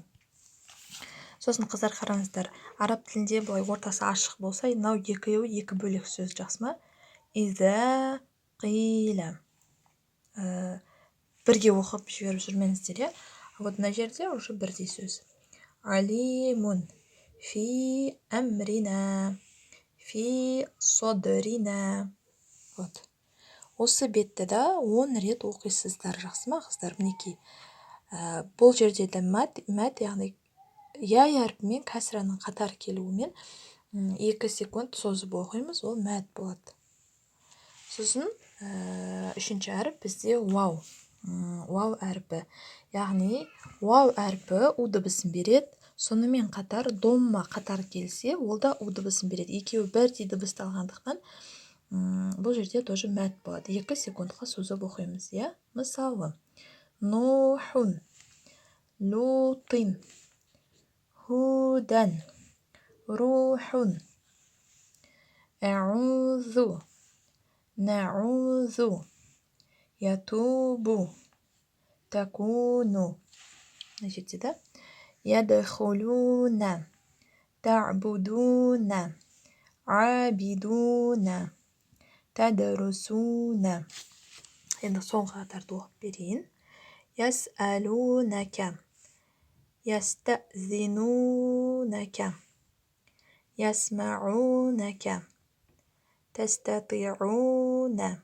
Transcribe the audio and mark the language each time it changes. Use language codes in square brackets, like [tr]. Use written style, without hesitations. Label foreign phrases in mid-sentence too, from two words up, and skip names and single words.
[kk] Сосын қыздар қараңыздар, араб тілінде бұлай ортасы ашық болса, мынау екеуі 2 бөлек сөз, жақсы ма? [ar] إذا قيل. [kk] Бірге оқып жіберіп жүрмеңіздер, Вот мына жерде уже бірдей сөз. [ar] عليم في أمرنا. في صدرنا. Вот. [kk] Осы бетті да 10 рет оқисыздар, жақсы ма қыздар? Мінекей. Бұл жерде де мәд, яғни я әрпімен кәсіраның қатар келуімен 2 секунд созып оқимыз, ол мәд болады. Сосын үшінші әріп бізде вау. Вау әрпі. Яғни вау әрпі у дыбысын береді. Сонымен қатар домма қатар келсе, ол да у дыбысын береді. Екеуі бірдей дыбысталғандықтан бұл жерде тоже мәд болады. 2 секундқа созып оқимыз, иә? [ar] Мысалы, نوحٌ لوطٍ, هودًا روحٌ أعوذ نعوذ يتوب تكون. [kk] Мына жерде да [ar] يدخلون تعبدون عابدون تدرسون. [kk] Енді соңғы қатарды оқып берейін. [ar] يسألونك يستأذنونك يسمعونك تستطيعون.